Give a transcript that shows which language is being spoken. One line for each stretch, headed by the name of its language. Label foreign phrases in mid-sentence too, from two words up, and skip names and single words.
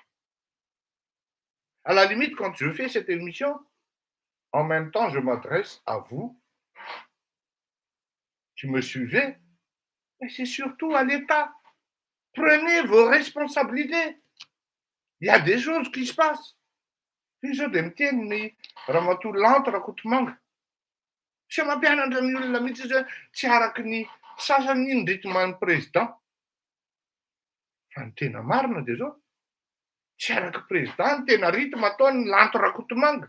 French: À la limite, quand je fais cette émission, en même temps, je m'adresse à vous qui me suivez, mais c'est surtout à l'État. Prenez vos responsabilités. Il y a des choses qui se passent.
Malagasy: Izy dia miteny Ramatoa lantre Kotomanga. Tsy mampianatra ny olona mihitsy izy hoe tsy araky ny sasany ny
French: rythme président.
Malagasy: Fa ny tena marina dia zao. Tsy araky président ny tena rythme ataony lantre Kotomanga.